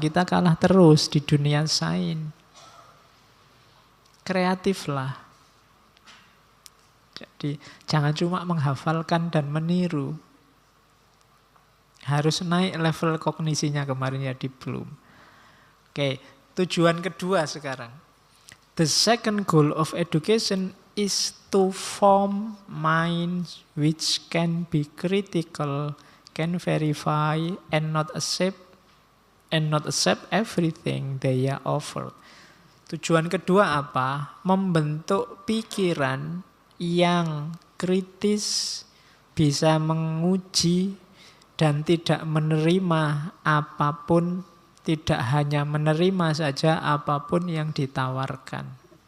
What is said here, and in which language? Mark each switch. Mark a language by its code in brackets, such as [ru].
[id] Kita kalah terus di dunia sains. Kreatiflah. Jadi jangan cuma menghafalkan dan meniru. Harus naik level kognisinya kemarin ya di Bloom. Oke, tujuan kedua sekarang. [en] The second goal of education is to form minds which can be critical, can verify, and not accept everything they are offered. [id] Tujuan kedua apa? Membentuk pikiran yang kritis, bisa menguji dan tidak menerima apapun, tidak hanya menerima saja apapun yang ditawarkan.